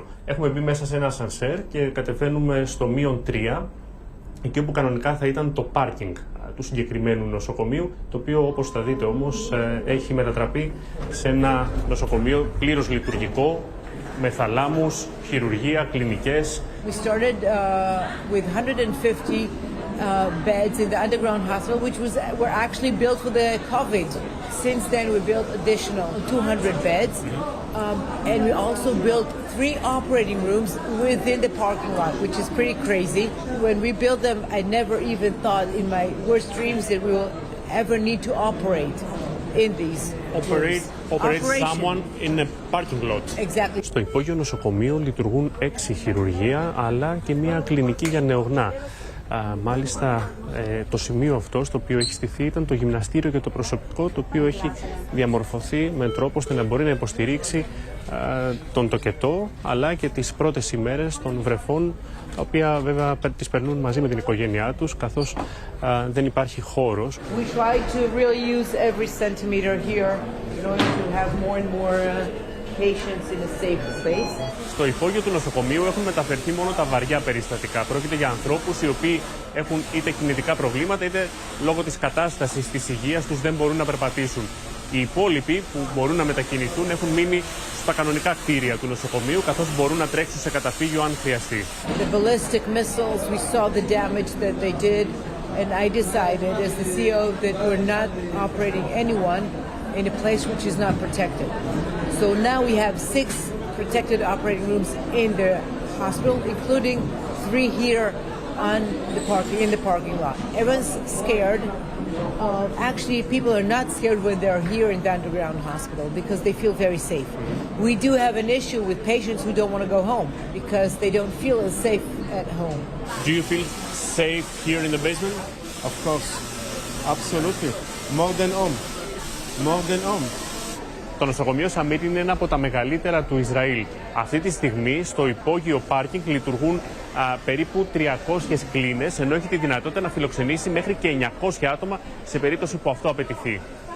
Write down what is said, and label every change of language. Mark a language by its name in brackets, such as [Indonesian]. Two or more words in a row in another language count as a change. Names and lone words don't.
[Greek] Έχουμε μπει μέσα σε ένα ασανσέρ και κατεβαίνουμε στο -3, εκεί όπου κανονικά θα ήταν το πάρκινγκ του συγκεκριμένου νοσοκομείου, το οποίο, όπως θα δείτε όμως, έχει μετατραπεί σε ένα νοσοκομείο πλήρως λειτουργικό, με θαλάμους, χειρουργεία, κλινικές. [English] We started with 150 beds in the underground hospital, which were actually built for the COVID. Since then, we built additional 200 beds, and we also built 3 operating rooms within the parking lot, which is pretty crazy. When we built them, I never even thought in my worst dreams that we will ever need to operate in these Operate someone in a parking lot. Exactly. [Greek] Στο υπόγειο νοσοκομείο λειτουργούν 6 χειρουργεία, αλλά και μια κλινική για νεογνά. Μάλιστα, το σημείο αυτό στο οποίο έχει στηθεί ήταν το γυμναστήριο και το προσωπικό, το οποίο έχει διαμορφωθεί με τρόπο ώστε να μπορεί να υποστηρίξει τον τοκετό, αλλά και τις πρώτες ημέρες των βρεφών, τα οποία βέβαια τις περνούν μαζί με την οικογένειά τους, καθώς δεν υπάρχει χώρος. [English] We try to really use every centimeter here in order to have more and more patients in a safe space. [Greek] Στο υπόγειο του νοσοκομείου έχουν μεταφερθεί μόνο τα βαριά περιστατικά. Πρόκειται για ανθρώπους οι οποίοι έχουν είτε κινητικά προβλήματα, είτε λόγω της κατάστασης της υγείας τους δεν μπορούν να περπατήσουν. Οι υπόλοιποι που μπορούν να μετακινηθούν έχουν μείνει στα κανονικά κτίρια του νοσοκομείου, καθώς μπορούν να τρέξουν σε καταφύγιο αν χρειαστεί. [English] The ballistic missiles, we saw the damage that they did, and I decided as the CEO that we're not operating anyone in a place which is not protected. So now we have 6 protected operating rooms in the hospital, including 3 here in the parking lot. Everyone's scared. Actually, people are not scared when they're here in the underground hospital because they feel very safe. We do have an issue with patients who don't want to go home because they don't feel as safe at home. Do you feel safe here in the basement? Of course, absolutely. More than home. More than home. [Greek] Το νοσοκομείο Σαμίτ είναι ένα από τα μεγαλύτερα του Ισραήλ. Αυτή τη στιγμή στο υπόγειο πάρκινγκ λειτουργούν περίπου 300 κλίνες, ενώ έχει τη δυνατότητα να φιλοξενήσει μέχρι και 900 άτομα σε περίπτωση που αυτό απαιτηθεί.